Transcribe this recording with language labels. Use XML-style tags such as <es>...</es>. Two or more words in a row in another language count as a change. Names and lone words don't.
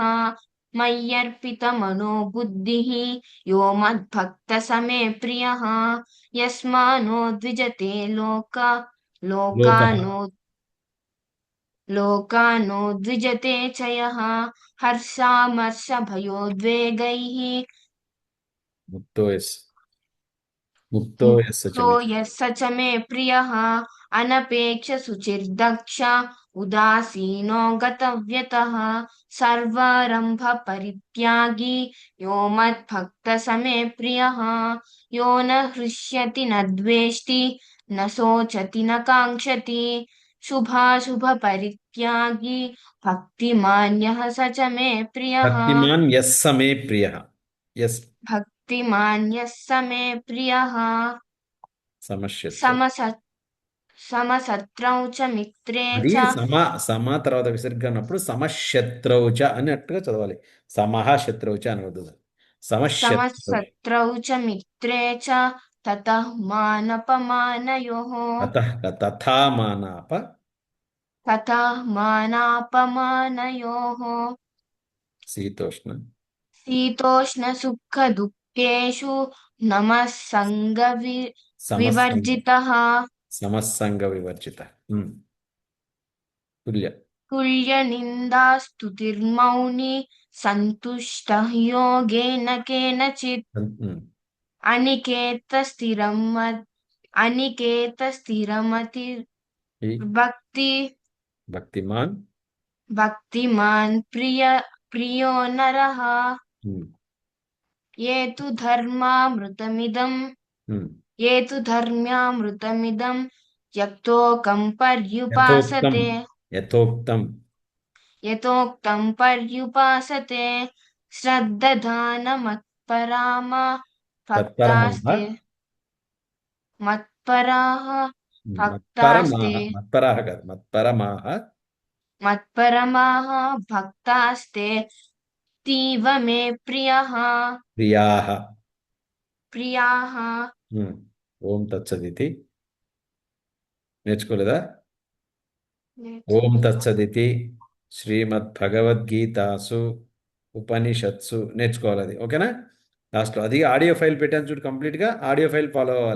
<sa>मय्यर्पितमनो बुद्धिः यो मद्भक्तः स मे प्रियः. यस्मानो द्विजते లోక. लोकानो लोकानो द्विजते च यः हर्षामर्षभयोद्वेगैः ముక్తో ఎస్. ముక్తో ఎస్ मुक्तो చమే. यः स च मे प्रियः. अनपेक्षशुचिर्दक्ष उदासीनो गतव्यतः सर्वारम्भपरित्यागी यो मद्भक्तः स मे प्रियः. यो न हृष्यति न द्वेष्टि न शोचति न काङ्क्षति शुभाशुभपरित्यागी भक्तिमान्यः स च मे प्रियः. భక్తిమాన్ ఎస్ సమే ప్రియ. ఎస్. भक्तिमान्यः स मे प्रियः. సమశ్యత్వం. समसत् समसत्रौ च मित्रे</sa> <te>అది</te> <sa>च సమ.</sa> <te>సమ తర్వాత విసర్గ అన్నప్పుడు సమశత్రౌచ అన్నట్టుగా చదవాలి.</te> <sa>సమహ శత్రౌచ అనవద్దు. సమశత్రౌ. समसत्रौ च मित्रे च ततः मानपमानयोः. అతః తథా మానాప. ततः मानापमानयोः. శీతోష్ణ. शीतोष्णसुखदुःखेषु नमः సమస్సంగ विवर्जितः సమస్సంగ వివర్జిత. తుల్య. तुल्यनिन्दास्तुतिर्मौनी सन्तुष्टः योगेन केनचित् ఉమ్. अनिकेतस्थिरमतिर्भक्ति</sa> <te>ఈ భక్తిమాన్.</te> <sa>भक्तिमान् प्रियो नरः ఉమ్. ये तु धर्मामृतमिदं ఉమ్. ये तु धर्म्यामृतमिदं यक्तोकं యథోక్తం. पर्युपासते యథోక్తం. यथोक्तं पर्युपासते श्रद्दधानमत्परामा తత్పరమాహ. भक्तास्ते मत्पराः भक्तास्ते మత్పరమాహ. మత్పరాహ కాదు, మత్పరమాహ. मत्परमाः भक्तास्ते तीव मे प्रियः ప్రియాహ. प्रियाः</sa> <te>ఉమ్.</te> <sa>ఓం తత్సదితి.</sa> <te>నేర్చుకోలేదా?</te> <sa>ఓం తత్సదితి శ్రీమద్భగవద్గీతాసు ఉపనిషత్సు</sa> <te>నేర్చుకోవాలి అది. ఓకేనా? లాస్ట్లో అది</te> <en>audio file</en> <te>పెట్టాను చూడు, కంప్లీట్గా</te> <en>audio file follow</en> <te>అవ్వాలి.</te>